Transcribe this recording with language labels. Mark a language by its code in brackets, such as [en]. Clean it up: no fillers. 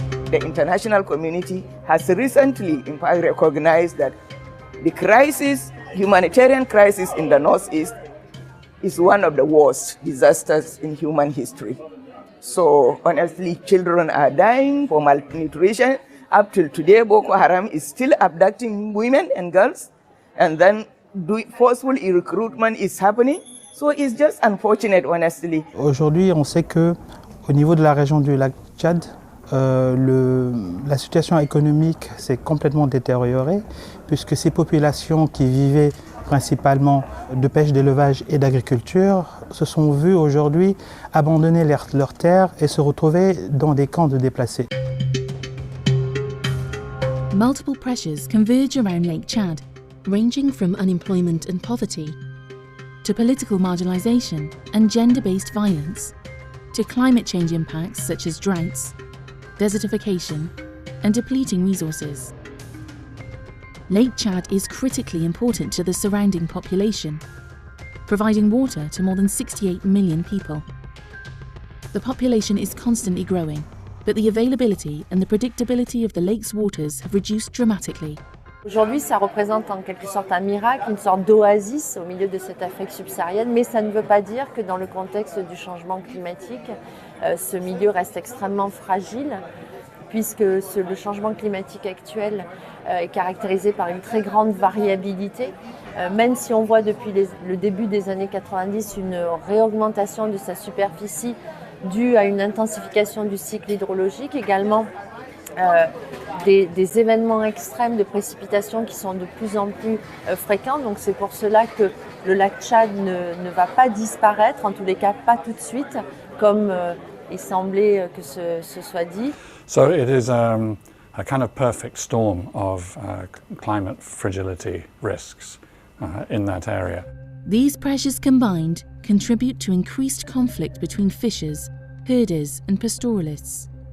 [en] The international community has recently, in fact, recognized that the humanitarian crisis in the Northeast is one of the worst disasters in human history. So honestly, children are dying for malnutrition. Up till today, Boko Haram is still abducting women and girls, and then forceful recruitment is happening. So it's just unfortunate, honestly. [fr] Aujourd'hui, on sait que au niveau de la région du lac Tchad, la situation économique s'est complètement détériorée, puisque ces populations qui vivaient principalement de pêche, d'élevage et d'agriculture se sont vues aujourd'hui abandonner leurs terres et se retrouver dans des camps de déplacés. [en] Multiple pressures converge around Lake Chad, ranging from unemployment and poverty, to political marginalisation and gender-based violence, to climate change impacts such as droughts, desertification, and depleting resources. Lake Chad is critically important to the surrounding population, providing water to more than 68 million people. The population is constantly growing, but the availability and the predictability of the lake's waters have reduced dramatically. [fr] Aujourd'hui, ça représente en quelque sorte un miracle, une sorte d'oasis au milieu de cette Afrique subsaharienne, mais ça ne veut pas dire que dans le contexte du changement climatique, ce milieu reste extrêmement fragile, puisque le changement climatique actuel est caractérisé par une très grande variabilité. Même si on voit depuis le début des années 90 une réaugmentation de sa superficie due à une intensification du cycle hydrologique, également des événements extrêmes de précipitations qui sont de plus en plus fréquents. Donc c'est pour cela que le lac Tchad ne va pas disparaître, en tous les cas pas tout de suite, comme il semblait que ce soit dit. [en] So it is a kind of perfect storm of climate fragility risks in that area. These pressures combined contribute to increased conflict between fishers, herders, and pastoralists.